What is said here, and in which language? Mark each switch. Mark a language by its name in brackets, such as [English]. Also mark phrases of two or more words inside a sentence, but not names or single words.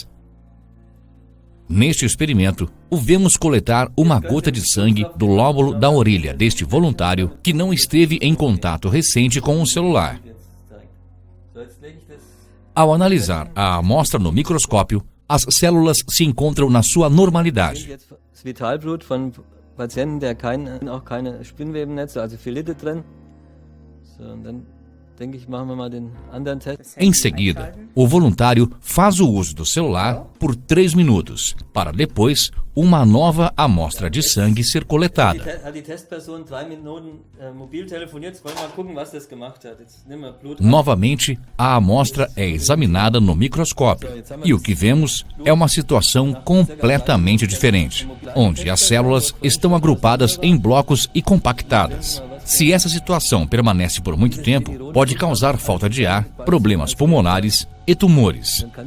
[Portuguese] Neste experimento, o vemos coletar uma gota de sangue do lóbulo da orelha deste voluntário que não esteve em contato recente com o celular. Ao analisar a amostra no microscópio, as células se encontram na sua normalidade. [German] Patienten, der auch keine Spinnwebennetze, also Philite drin. So, und dann denke ich, machen wir mal den anderen Test. [Portuguese] Em seguida, o voluntário faz o uso do celular por 3 minutos, para depois uma nova amostra de sangue ser coletada. [German] Die Testperson 3 Minuten mobil telefoniert, jetzt wollen wir mal gucken, was das gemacht hat. Jetzt nehmen wir Blut. [Portuguese] Novamente, a amostra é examinada no microscópio e o que vemos é uma situação completamente diferente, onde as células estão agrupadas em blocos e compactadas. Se essa situação permanece por muito tempo, pode causar falta de ar, problemas pulmonares e tumores.